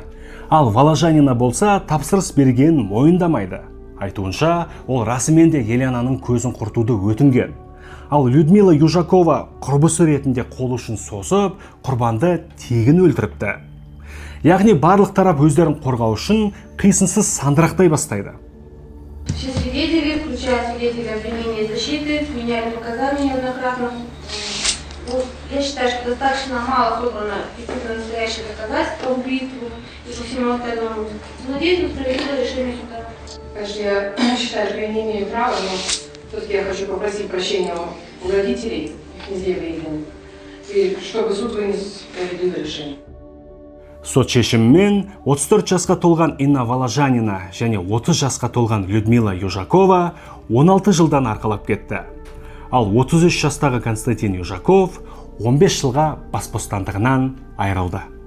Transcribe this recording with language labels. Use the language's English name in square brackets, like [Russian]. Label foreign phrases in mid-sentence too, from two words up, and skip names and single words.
[Kazakh] Ал Воложанина болса, тапсырыс берген мойындамайды. Айтуынша, ол расымен де Еленаның көзін құртуды өтінген. Ал Людмила Южакова құрбысы ретінде қол ұшын созып, құрбанды тегін өлтіріпті. Яғни барлық тарап өздерін қорғау үшін қисынсыз сандырақтай бастайды. [Russian] Все свидетели, включая свидетели обвинения и защиты, меняли показания неоднократно. Я считаю, что достаточно мало собрано действительно настоящих доказательств по убийству и по всему остальному. Надеюсь на справедливое решение суда. Конечно, я считаю, что я не имею права, но все-таки я хочу попросить прощения у родителей князей Елены, и чтобы суд вынес справедливое решение. [Kazakh] Сот шешімімен 34 жасқа толған Инна Воложанина және 30 жасқа толған Людмила Южакова 16 жылдан арқалап кетті. Ал 33 жастағы Константин Южаков 15 жылға бас бостандығынан айырылды.